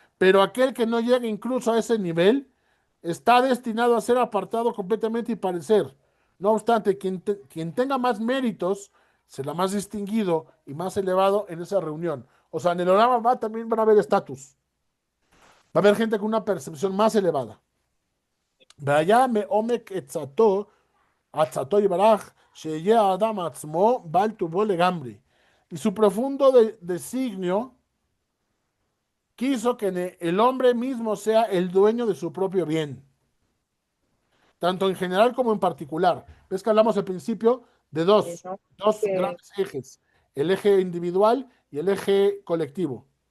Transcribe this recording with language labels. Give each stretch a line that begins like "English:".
Spanish: Pero aquel que no llegue incluso a ese nivel está destinado a ser apartado completamente y parecer. No obstante, quien tenga más méritos será más distinguido y más elevado en esa reunión. O sea, en el Orama va también van a haber estatus. Va a haber gente con una percepción más elevada.
Hebrew: והיה מעומק עצתו יברך, שיהיה האדם עצמו בעל טובו לגמרי.
Spanish: Y su profundo designio quiso que el hombre mismo sea el dueño de su propio bien, tanto en general como en particular. Ves que hablamos al principio de dos grandes ejes, el eje individual y el eje colectivo.